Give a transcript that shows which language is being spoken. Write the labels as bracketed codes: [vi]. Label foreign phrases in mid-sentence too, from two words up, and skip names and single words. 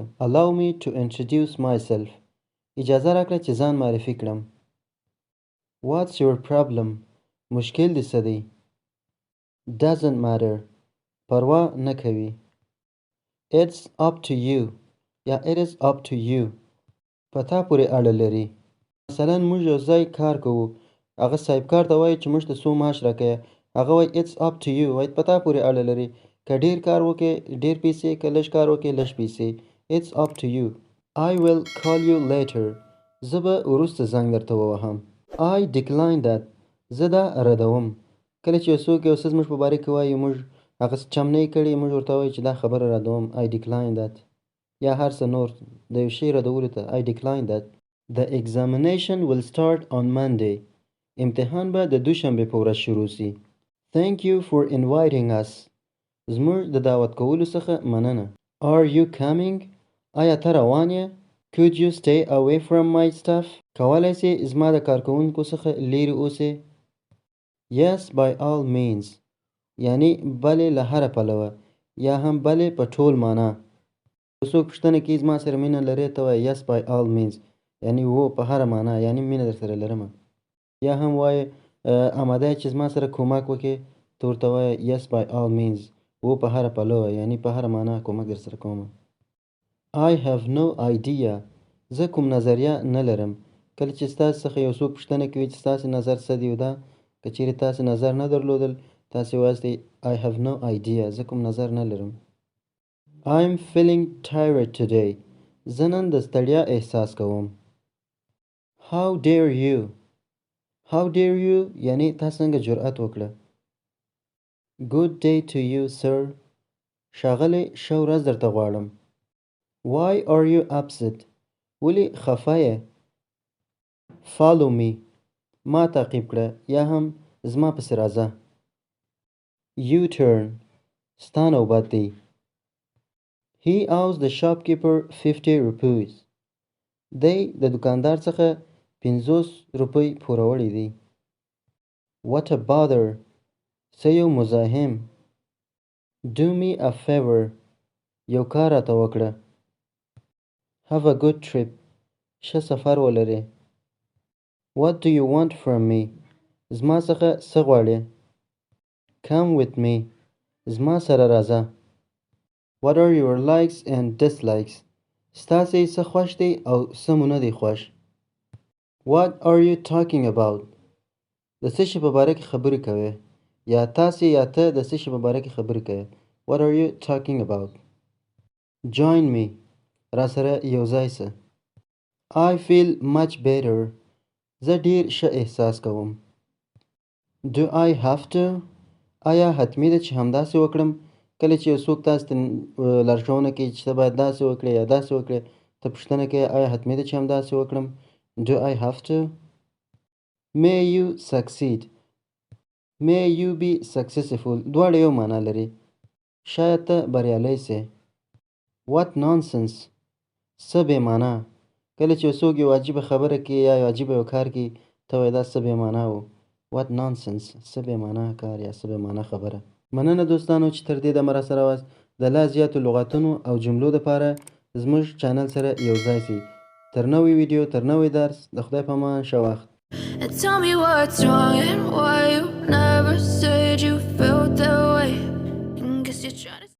[en] Allow me to introduce myself. [ps] اجازه راکړه چې ځان معرفي کړم. [en] What's your problem? [ps] مشکل دې څه دی؟ [en] Doesn't matter. [ps] پروا نه کوي. [en] It's up to you یا it is up to you. [ps] په تا پورې اړه لري. مثلا موږ یو ځای کار کوو هغه صاحبکار ته وایي چې موږ ته څو معاش راکوي هغه وایي [en] It's up to you. [ps] وایي په تا پورې اړه لري که ډېر کار وکړې ډېر پیسې که لږ کار وکړې لږ پیسې. [en] It's up to you. I will call you later. [ps] زه به وروسته زنګ درته ووهم. [en] I decline that. [ps] زه دا ردوم. کله چې یو څوک یو څه زموږ په باره کې وایي موږ هغه څه چم نه یې کړی موږ ورته وایو چې دا خبره ردوم. [en] I decline that. [ps] یا هر څه نور د یو شی ردولو ته [en] I decline that. The examination will start on Monday. [ps] امتحان به د دوشنبې په ورځ شروع سي. [en] Thank you for inviting us. [ps] زموږ د دعوت کولو څخه مننه. [en] Are you coming? [ps] آیا ته روان یې؟ [en] Could you stay away from my stuff? [ps] کولی سې زما د کارکوونکو څخه لیرې اوسې؟ [en] Yes, by all means. [ps] یعنی بلې له هره پلوه یا هم بلې په ټول معنا. څوک پوښتنه کوي زما سره مینه لرې ته وایي [en] Yes, by all means. [ps] یعنی و په هره معنا یعنی مینه در سره لرمه. یا هم وایي آماده چې زما سره کومک وکړې ته ورته وایي [en] Yes, by all means. [ps] و په هره پلوه یعنی په هره معنا کومک در سره کومه. [en] I have no idea. [ps] زه کوم نظریه نه لرم. کله چې ستاسو څخه یو څوک پوښتنه کوي چې ستاسو نظر څه دی دا که چیرې تاسو نظر نه درلودل تاسو وایئ [en] I have no idea. [ps] زه کوم نظر نه لرم. [en] I'm feeling tired today. [ps] زه نن د ستړیا احساس کوم. [en] How dare you. How dare you [ps] یعنی تاسو څنګه جرأت وکړه. [en] Good day to you, sir. [ps] ښاغلی ښه ورځ درته غواړم. [en] Why are you upset? [ps] ولې خفه یې؟ [en] Follow me. [ps] ما تعقیب کړه یا هم زما پسې راځه. U-turn. ستا نوبت دی. [en] He owes the shopkeeper 50 rupees. [ps] دی د دکاندار څخه 50 روپۍ پوروړي دي. [en] What a bother. [ps] څه یو مزاحم. [en] Do me a favor. [ps] یو کار راته وکړه. [en] Have a good trip. [ps] ښه سفر ولرې. [en] What do you want from me? [ps] زما څخه څه غواړې؟ [en] Come with me. [ps] زما سره راځه. [en] What are your likes and dislikes? [ps] ستاسې څه خوښ دی او څه مو نه دی خوښ. [en] What are you talking about? [ps] د څه شي په باره کې خبرې کوې یا تاسې یا ته د څه شي په باره کې خبرې کوې. [en] What are you talking about? Join me. [ps] را سره یو ځای سه. [en] I feel much better. [ps] زه ډیر ښه احساس کوم. [en] Do I have to? [ps] آیا حتمی ده چې همداسې وکړم؟ کله چې یو څوک تاسو ته لارښوونه کوي چې ته باید داسې وکړې یا داسې وکړې ته پوښتنه کوي آیا حتمی ده چې همداسې وکړم؟ [en] Do I have to? May you succeed. May you be successful. [ps] دواړه یو معنا لري. شاید ته بریالی سې. [en] What nonsense. [ps] څه بې معنا. کله چې څوک یو عجیبه خبره کوي یا یو عجیبه یو کار کوي ته وایې دا څه بې معنا و. [en] What nonsense. [ps] څه بې معنا کار یا څه بې معنا خبره. مننه دوستانو چې تر دې دمه راسره واست. د لا زیاتو لغاتونو او جملو دپاره زموږ چینل سره یو ځای سئ. تر نوې ویډیو تر نوې درس د خدای په امان ښه وخت. [en] Tell me what's wrong and why you never said you felt that way. Guess you're trying to